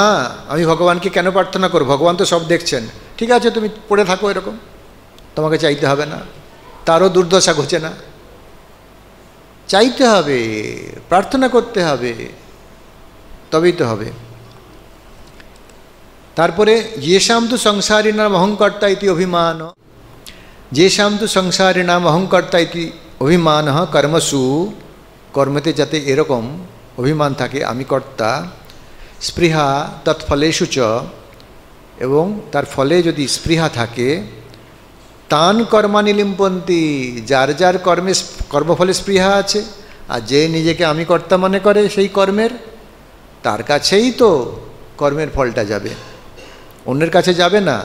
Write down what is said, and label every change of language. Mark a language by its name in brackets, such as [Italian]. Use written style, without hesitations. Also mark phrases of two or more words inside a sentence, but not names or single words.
[Bangla] আমি ভগবানকে কেন প্রার্থনা করব? ভগবান তো সব দেখছেন। ঠিক আছে, তুমি পড়ে থাকো এরকম, তোমাকে চাইতে হবে না, তারও দুর্দশা ঘটে না। চাইতে হবে, প্রার্থনা করতে হবে, তবেই তো হবে। [Sanskrit] তারপরে येषां तु संसारिणाम् अहंकर्ता इति अभिमान, येषां तु संसारिणाम् अहंकर्ता इति अभिमानः कर्मसु, [Bangla] কর্মেতে যাতে এরকম অভিমান থাকে আমি কর্তা, [Sanskrit] স্পৃহা তৎফলেষু চ, [Bangla] এবং তার ফলে যদি স্পৃহা থাকে, [Sanskrit] তান কর্মাণি লিম্পন্তি, [Bangla] যার যার কর্মফলে স্পৃহা আছে, আর যে নিজেকে আমি কর্তা মনে করে সেই কর্মের, তার কাছেই তো কর্মের ফলটা যাবে, অন্যের কাছে যাবে না।